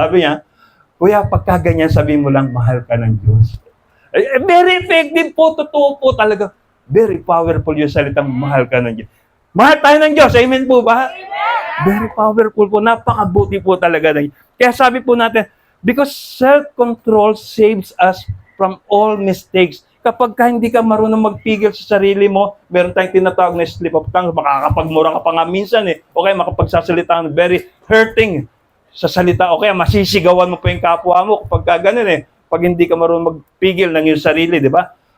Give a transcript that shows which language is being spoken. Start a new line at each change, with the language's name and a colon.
Filipino: Sabi niya, kuya, pagka ganyan, sabi mo lang, mahal ka ng Diyos.
English: Very effective
Filipino: po, totoo po talaga.
English: Very powerful
Filipino: yung salitang mahal ka ng Diyos. Mahal tayo ng Diyos, amen po ba? Amen!
English: Very powerful
Filipino: po, napakabuti po talaga. Kaya sabi po natin,
English: because self-control saves us from all mistakes.
Filipino: Kapag hindi ka marunong magpigil sa sarili mo, meron tayong tinatawag na
English: slip of tongue,
Filipino: makakapagmura ka pa nga minsan Okay, makapagsasalita ng
English: very hurting
Filipino: sa salita, o kaya masisigawan mo pa yung kapwa mo kapag ganun pag hindi ka marunong magpigil ng iyong sarili, di ba?